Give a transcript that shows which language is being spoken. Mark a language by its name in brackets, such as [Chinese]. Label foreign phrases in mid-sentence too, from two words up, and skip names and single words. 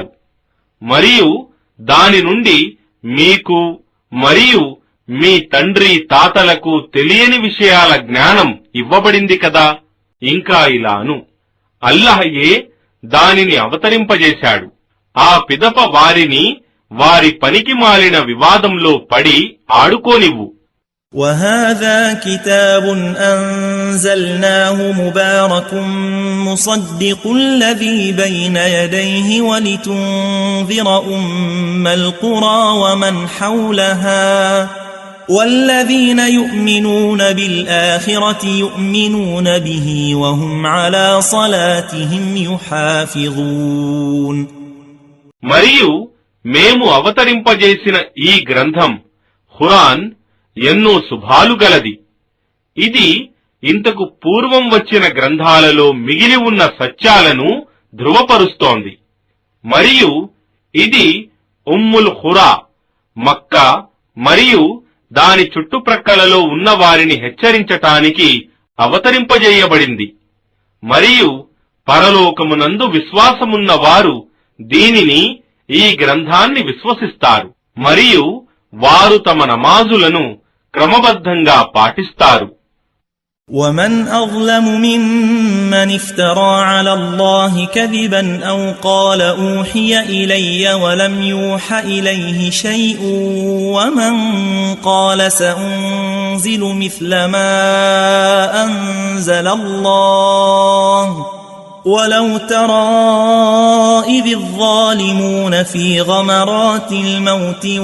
[Telugu] మరియు దాని నుండి మీకు మరియు మీ తండ్రి తాతలకు తెలియని విషయాల జ్ఞానం ఇవ్వబడింది కదా. ఇంకా ఇలాను, అల్లాహయే దానిని అవతరింపజేశాడు. ఆ పిదప వారిని వారి పనికి మాలిన వివాదంలో పడి ఆడుకోనివ్వు. [Arabic] وَهَذَا كِتَابٌ أَنزَلْنَاهُ مُبَارَكٌ مُصَدِّقُ الَّذِي بَيْنَ يَدَيْهِ وَلِتُنذِرَ أُمَّ الْقُرَى وَمَنْ حَوْلَهَا وَالَّذِينَ يُؤْمِنُونَ بِالْآخِرَةِ يُؤْمِنُونَ بِهِ وَهُمْ عَلَى صَلَاتِهِمْ يُحَافِظُونَ. [Telugu] మరియు మేము అవతరింపజేసిన ఈ గ్రంథం ఖురాన్ ఎన్నో శుభాలు గలది. ఇది ఇంతకు పూర్వం వచ్చిన గ్రంథాలలో మిగిలి ఉన్న సత్యాలను ధృవపరుస్తోంది. మరియు ఇది ఉమ్ముల్ ఖురా, మక్కా మరియు దాని చుట్టుప్రక్కలలో ఉన్న వారిని హెచ్చరించటానికి అవతరింపజేయబడింది. మరియు పరలోకమునందు విశ్వాసమున్న వారు దీనిని, ఈ గ్రంథాన్ని విశ్వసిస్తారు మరియు వారు తమ నమాజులను క్రమబద్ధంగా పాటిస్తారు. [Arabic] وَمَنْ أَظْلَمُ مِمَّنِ افْتَرَى عَلَى اللَّهِ كَذِبًا أَوْ قَالَ أُوحِيَ إِلَيَّ وَلَمْ يُوحَ إِلَيْهِ شَيْءٌ وَمَنْ قَالَ سَأُنْزِلُ مِثْلَ مَا أَنْزَلَ اللَّهُ وَلَوْ تَرَى إِذِ الظَّالِمُونَ فِي غَمَرَاتِ الْمَوْتِ